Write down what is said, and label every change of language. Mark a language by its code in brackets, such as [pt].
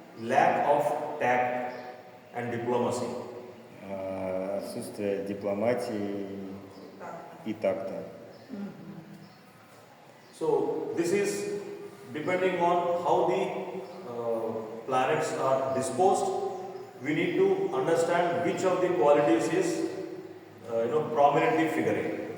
[en] Lack of tact and diplomacy. [ru] Отсутствие дипломатии и такта. [en] So this is depending on how the planets are disposed. We need to understand which of the qualities is prominently figuring.